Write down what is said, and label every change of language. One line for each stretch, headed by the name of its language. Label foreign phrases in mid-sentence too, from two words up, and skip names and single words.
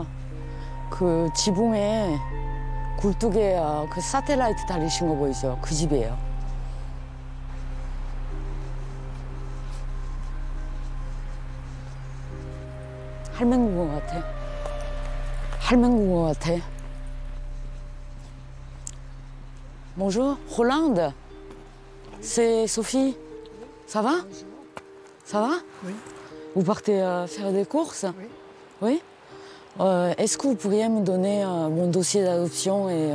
Korean: 그 지붕에 굴뚝에 그 사텔라이트 달리신 거 보이죠? 그 집이에요. 할맹구가 같아. 할맹구가 같아.
French: Bonjour, Hollande. C'est Sophie. Ça va? Ça va? Oui. Vous partez faire des courses? Oui. Oui? Est-ce que vous pourriez me donner mon dossier d'adoption et...